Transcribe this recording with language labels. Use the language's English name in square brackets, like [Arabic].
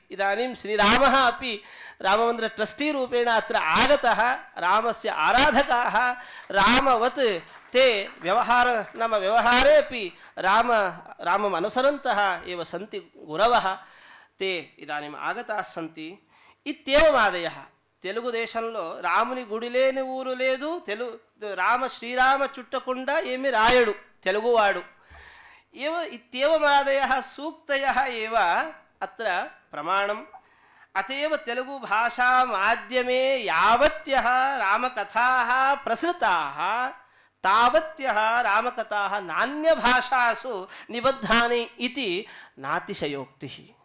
[Sanskrit] इदानीं श्रीरामः अपि राममन्दिर ट्रस्टी रूपेण अत्र आगतः, रामस्य आराधकाः रामवत् ते नाम व्यवहारे अपि रामम् अनुसरन्तः एव सन्ति गुरवः, ते इदानीम् आगताः सन्ति इत्येवमादयः. [Telugu] తెలుగుదేశంలో రాముని గుడి లేని ఊరు లేదు, శ్రీరామ చుట్టకుండా ఏమి రాయడు తెలుగువాడు. [Sanskrit] इत्येवमादयः सूक्तयः एव अत्र प्रमाणम्. अत एव तेलुगु भाषा माध्यमे यावत्यः रामकथाः प्रसृताः तावत्यः रामकथाः नान्यभाषासु निबद्धानि इति नातिशयोक्तिः.